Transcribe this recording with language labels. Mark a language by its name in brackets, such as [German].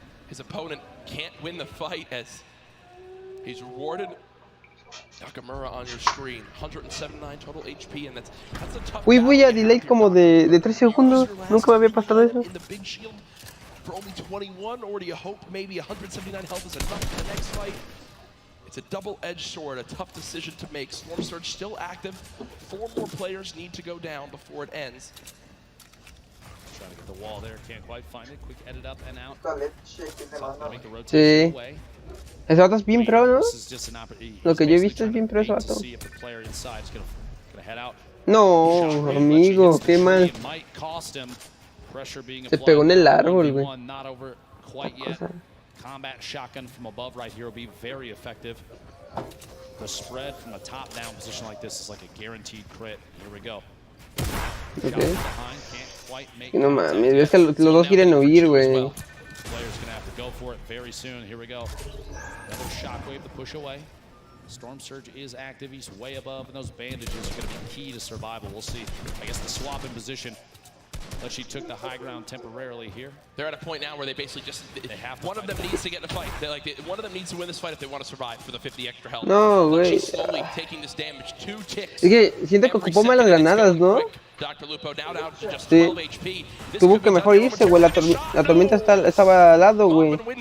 [English] His opponent can't win the fight as he's rewarded. Nakamura on your screen, 179 total HP, and that's a tough. [Spanish] Uy, voy a delay como de 3 segundos. Nunca me había pasado eso. [English] For only 21, or do you hope maybe 179 health is enough for the next fight? It's a double-edged sword, a tough decision to make. Storm Surge still active. 4 more players need to go down before it ends. Trying to get the wall there, can't quite find it. Quick edit up and out. Make the [Spanish] Sí. [English] rotation away. [Spanish] Ese vato es bien pro, ¿no? [English] This is just an opportunity. [Spanish] Lo que yo he visto es bien pro ese vato. [English] See if the player inside is gonna head out. [Spanish] No, amigo, qué mal. [English] Might cost him. Pressure being [Spanish] Se pegó en el árbol, güey. [English] Not over quite yet. Combat shotgun from above right here will be very effective. The spread from a top-down position like this is like a guaranteed crit. Here we go. Okay. [Spanish] No mames, es que los dos quieren huir, güey. [English] Player's gonna have to go for it very soon. Here we go. Another shockwave to push away. Storm Surge is active. He's way above, and those bandages are going to be key to survival. We'll see. I guess the swap in position. But she took the high ground temporarily here. They're at a point now where they basically just one of them needs to get in a fight. One of them needs to win this fight if they want to survive for the 50 extra health. [Spanish] No, güey. [English] She's slowly taking this damage. 2 ticks. [Spanish] Es que siento que ocupó malas granadas, ¿no? [English] Dr. Lupo now down to just [Spanish] Sí. [English] 12 HP. [Spanish] Tuvo que mejor irse, güey. La tormenta estaba al lado, güey.